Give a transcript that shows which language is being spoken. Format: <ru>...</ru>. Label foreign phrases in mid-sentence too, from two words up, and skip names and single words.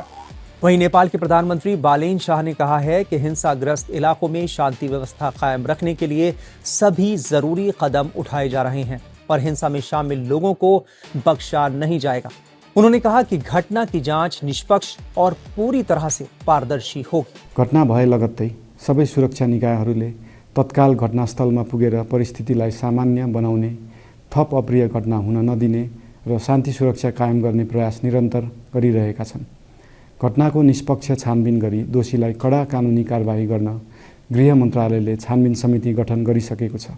<hi>वहीं नेपाल के प्रधानमंत्री बालेन शाह ने कहा है कि हिंसाग्रस्त इलाकों में शांति व्यवस्था कायम रखने के लिए सभी जरूरी कदम उठाए जा रहे हैं और हिंसा में शामिल लोगों को बख्शा नहीं जाएगा। उन्होंने कहा कि घटना की जांच निष्पक्ष और पूरी तरह से पारदर्शी होगी।</hi> <ne>घटना भए लगत्तै सबै सुरक्षा निकायहरूले तत्काल घटनास्थलमा पुगेर परिस्थितिलाई सामान्य बनाउने, थप अप्रिय घटना हुन नदिने र शान्ति सुरक्षा कायम गर्ने प्रयास निरन्तर गरिरहेका छन्। घटनाको निष्पक्ष छानबिन गरी दोषीलाई कडा कानुनी कारबाही गर्न गृह मन्त्रालयले छानबिन समिति गठन गरिसकेको छ।</ne>